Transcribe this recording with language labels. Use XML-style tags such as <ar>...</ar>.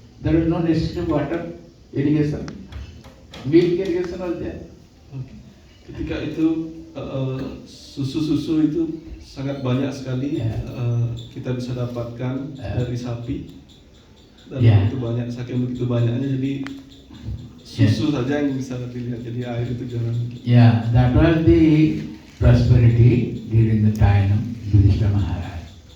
<en>There is no necessary water irrigation. Milk irrigation was there.</en> <id>Ketika itu susu-susu itu sangat banyak sekali kita bisa dapatkan dari sapi, dan begitu banyak, saking begitu banyaknya jadi susu saja yang bisa dilihat, jadi air itu jarang.</id> <en>Yeah, that was the prosperity during the time of Yudhishthira Maharaj.</en>